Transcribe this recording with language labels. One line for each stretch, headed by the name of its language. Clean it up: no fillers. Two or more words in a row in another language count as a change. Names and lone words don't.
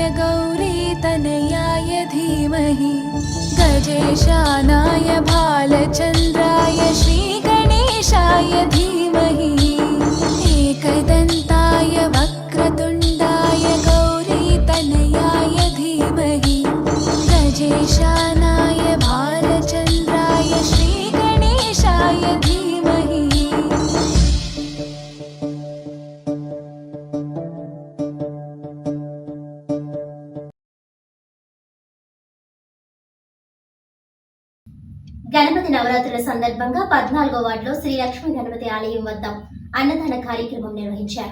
Sanskrit: गौरीतनयाय धीमहि गजेशानाय भालचन्द्राय श्रीगणेशाय धीमहि एकदन्ताय वक्रतुण्डाय गौरीतनयाय धीमहि गजेशानाय भालचन्द्राय श्रीगणेशाय धीमहि
Telugu: గణపతి నవరాత్రుల సందర్భంగా 14వ వార్డులో శ్రీ లక్ష్మీ గణపతి ఆలయం వద్ద అన్నదాన కార్యక్రమం నిర్వహించారు.